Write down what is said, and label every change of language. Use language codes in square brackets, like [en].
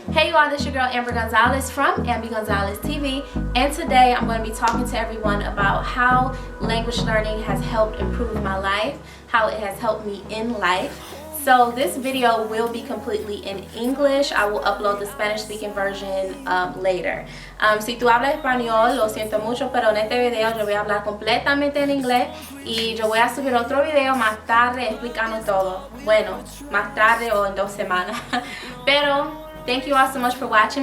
[en] Hey you all, this is your girl Amber Gonzalez from Ambie Gonzalez TV, and today I'm going to be talking to everyone about how language learning has helped improve my life, how it has helped me in life. So this video will be completely in English. I will upload the Spanish speaking version later. [es] Si tú hablas español, lo siento mucho, pero en este video yo voy a hablar completamente en inglés y yo voy a subir otro video más tarde explicando todo. Bueno, más tarde o en 2 semanas. [en] Pero thank you all so much for watching.